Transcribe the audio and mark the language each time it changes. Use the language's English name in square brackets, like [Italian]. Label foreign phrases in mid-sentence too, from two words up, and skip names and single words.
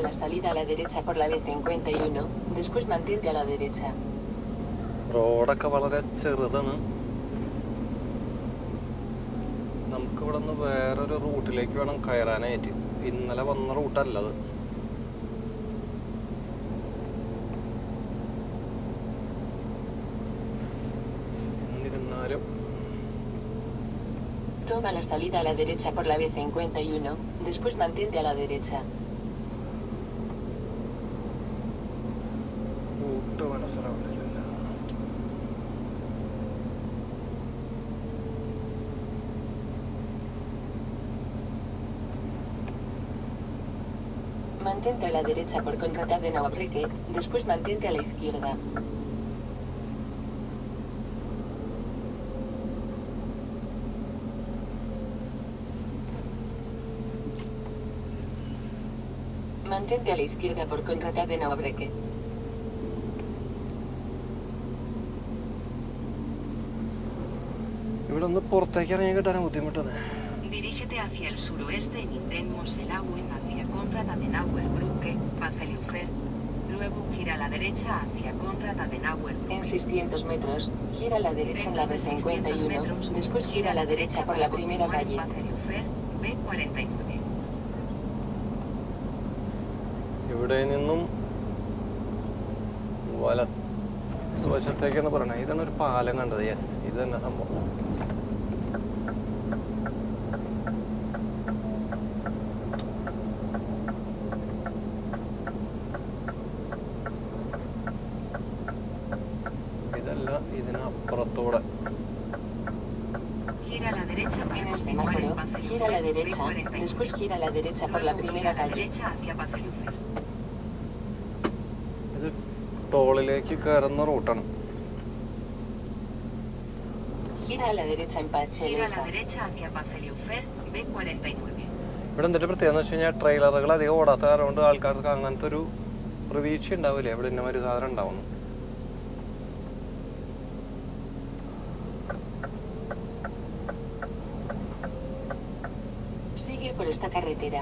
[Spanish] la salida a la derecha por la B51, después mantente a la derecha. [Malayalam] റോഡൊക്കെ വളരെ ചെറുതാണ്. നമുക്ക് ഇവിടെ നിന്ന് വേറൊരു റൂട്ടിലേക്ക് വേണം കയറാനായിട്ട്. ഇന്നലെ വന്ന റൂട്ടല്ലത്. എന്നിരുന്നാലും [Spanish] Toma la salida a la derecha por la B51, después mantente a la derecha. [Malayalam] റൂട്ട് മനസ്സിലാവില്ല. [Spanish] Mantente a la derecha por Contrata de Navarrete, después mantente a la izquierda. Mantente a la izquierda por Contrata de Navarrete. [Malayalam] ഇവിടെ നിന്ന് പുറത്തേക്ക് ഇറങ്ങി കിട്ടാൻ ബുദ്ധിമുട്ടാണ്. [Spanish] Dirígete hacia el suroeste en Indén Moselauen hacia Konrad Adenauer-Brücke, Bazeliufer. Luego gira a la derecha hacia Konrad Adenauer-Brücke. En 600 metros, gira a la derecha en la B51, después gira a la derecha por la primera calle. Bazeliufer, B49. [Malayalam] ഇവിടെ നിന്നും വലതുവശത്തേക്കാണ് പറയണത്. ഇതാണ് ഒരു പാലം കണ്ടത്. യെസ്, ഇത് തന്നെ സംഭവം. ഇതല്ല, ഇതിനപ്പുറത്തൂടെ. [Spanish] Gira a la derecha para En el continuar en semáforo, gira a la Bazeliufer, derecha, B49. después gira a la derecha por la Luego gira primera a la calle. derecha hacia Bazeliufer. [Malayalam] ഇത് ടോളിലേക്ക് കയറുന്ന റൂട്ടാണ്. [Spanish] Gira a la derecha en Gira a la Pacheleza. derecha hacia Bazeliufer, B49. [Malayalam] ഇവിടെ എന്തിൻ്റെ പ്രത്യേകത എന്ന് വെച്ച് കഴിഞ്ഞാൽ ട്രെയിലറുകൾ അധികം ഓടാത്ത കാരണം കൊണ്ട് ആൾക്കാർക്ക് അങ്ങനത്തെ ഒരു പ്രതീക്ഷ ഉണ്ടാവില്ലേ ഇവിടെ ഇന്ന ഒരു സാധനം ഉണ്ടാവുന്നു. [Spanish] Sigue por esta carretera.